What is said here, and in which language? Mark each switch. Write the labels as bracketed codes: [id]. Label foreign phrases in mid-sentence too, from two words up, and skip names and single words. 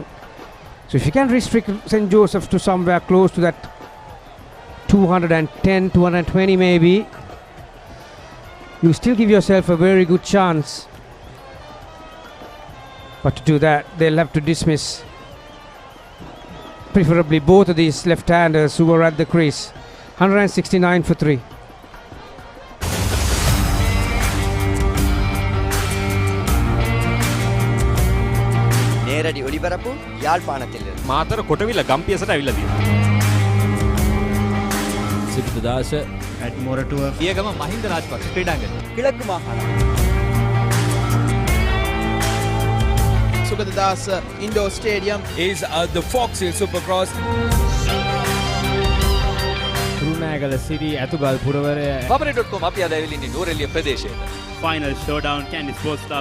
[en] So if you can restrict St. Joseph's to somewhere close to that 210, 220 maybe, you still give yourself a very good chance. But to do that, they'll have to dismiss preferably both of these left-handers who were at the crease. 169 for 3. [ta] நேரடி ஒளிபரப்பு யாழ்ப்பாணத்திலிருந்து [si] මාතර කොටවිල ගම්පියසට ඇවිල්ලා තියෙනවා. සිද්ධාස ඇඩ්මොරටුව පියගම මහින්ද රාජපක්ෂ ක්‍රීඩාංගණය. [ta] கிழக்கு மாகாணம் [en] Sugadadasa Indoor Stadium is the Foxhill Supercross. [si] රුණෑගල සිරි ඇතුගල් පුරවරය Babaray.com අපි අද ඇවිල්ලා ඉන්නේ නූරෙලිය ප්‍රදේශයට. [en] Final showdown Candy Sports Club.